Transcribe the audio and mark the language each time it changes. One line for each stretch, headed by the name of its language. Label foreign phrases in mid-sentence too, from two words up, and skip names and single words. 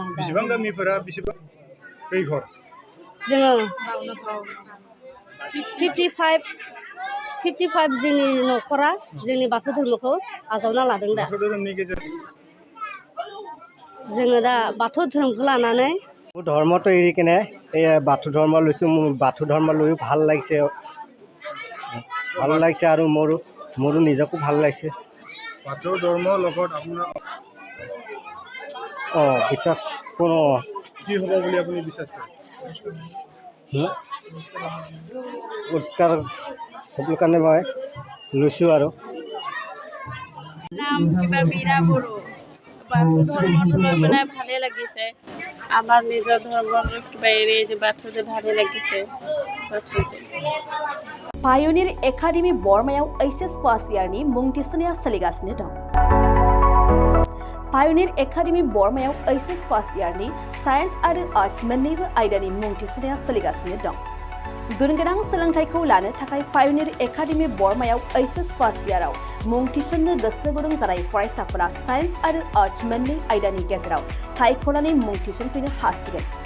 Bodo: बेसेबां गामिफोरा बेसेबां खैघर जोङो 55 जोंनि न'खरा जोंनि बाथौ धोरोमखौ आजावना लादों दा बाथौ धोरोमनि गेजेरजों जोङो दा बाथौ धोरोमखौ लानानै
Assamese: ধৰ্মটো এৰি কিনে এই বাথৌ ধৰ্ম লৈছোঁ মোৰ বাথৌ ধৰ্ম লৈও ভাল লাগিছে আৰু মোৰো নিজকো ভাল লাগিছে বাথৌ ধৰ্মৰ লগত আপোনাৰ বিশ্বাস কোনো কি হ'ব বুলি আপুনি বিশ্বাস কৰে পৰিষ্কাৰ হ'বৰ কাৰণে মই লৈছোঁ আৰু নাম কিবা মীৰা বড়ো বাথৌ ধৰ্মটো লৈ পেলাই ভালে লাগিছে আমাৰ নিজৰ ধৰ্মৰ কিবা এৰি বাথৌতে ভালে লাগিছে
Bodo: पायनिर एकाडेमि बरमायाव
English: HS first year
Bodo: मुं थिसननाया सोलिगासिनो दं पायनिर एकाडेमि बरमायाव
English: HS first year
Bodo: साइन्स आरो आर्ट्स मोन्नैबो आयदानि मुं थिसननाया सोलिगासिनो दं गुनगोनां सोलोंथाइखौ लानो थाखाय पायनिर एकाडेमि बरमायाव
English: HS first year
Bodo: मुं थिसननो गोसो गुदुं जानाय फरायसाफोरा साइन्स आरो आर्ट्स मोन्नै आयदानि गेजेराव सायख'नानै मुं थिसनफैनो हासिगोन